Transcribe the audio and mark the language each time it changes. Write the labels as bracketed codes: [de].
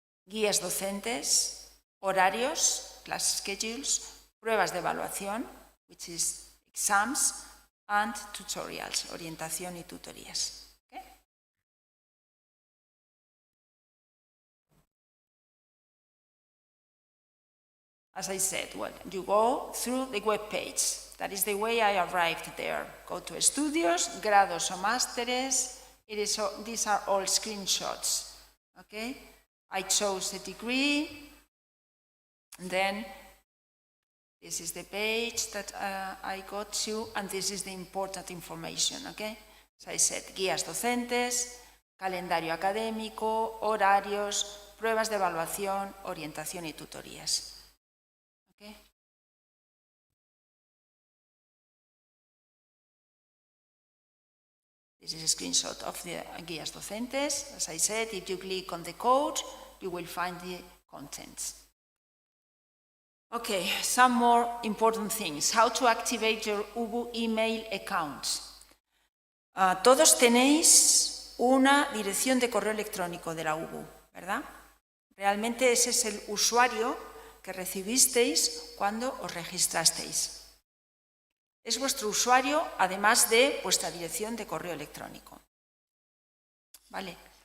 [es] Guías docentes, horarios, [en] class schedules, [es] pruebas de evaluación, [en] which is exams, and tutorials, [es] orientación y tutorías. [en] As I said, you go through the web page. That is the way I arrived there. Go to estudios, grados o másteres. These are all screenshots. Okay? I chose a degree. And then this is the page that I got to, and this is the important information. Okay? As I said, guías docentes, calendario académico, horarios, pruebas de evaluación, orientación y tutorías. Okay. This is a screenshot of the guías docentes. As I said, if you click on the code, you will find the contents. Okay, some more important things. How to activate your UBU email account. [es] Todos tenéis una dirección de correo electrónico de la UBU, ¿verdad? Realmente ese es el usuario que recibisteis cuando os registrasteis. Es vuestro usuario, además de vuestra dirección de correo electrónico. Vale.